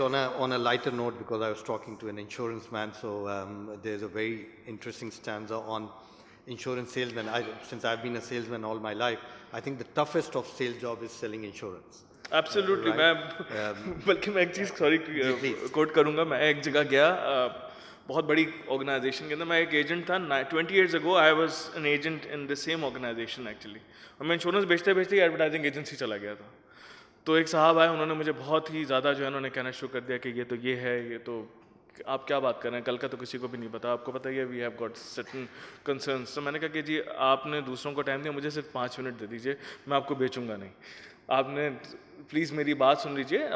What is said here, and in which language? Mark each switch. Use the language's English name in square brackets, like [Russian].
[English] On a lighter note, because I was talking to an insurance man, so there's a very interesting stanza on insurance salesmen. Since I've been a salesman all my life, I think the toughest of sales job is selling insurance. Absolutely. [Hindi] मैं बल्कि मैं एक चीज़ sorry coat करूँगा. मैं एक जगह गया, बहुत बड़ी ऑर्गेनाइजेशन के अंदर. मैं एक एजेंट था. [English] 20 years ago I was an agent in the same organization actually. [Hindi] और मैं इंश्योरेंस बेचते बेचते एडवर्टाइजिंग एजेंसी चला गया था. तो एक साहब आए, उन्होंने मुझे बहुत ही ज़्यादा जो है उन्होंने कहना शुरू कर दिया कि ये तो ये है, ये तो आप क्या बात कर रहे हैं, कल का तो किसी को भी नहीं पता, आपको पता ही है [English] We have got certain concerns. [Hindi] तो मैंने कहा कि जी आपने दूसरों को टाइम दिया, मुझे सिर्फ 5 मिनट दे दीजिए, मैं आपको बेचूंगा नहीं, आपने प्लीज़ मेरी बात सुन लीजिए.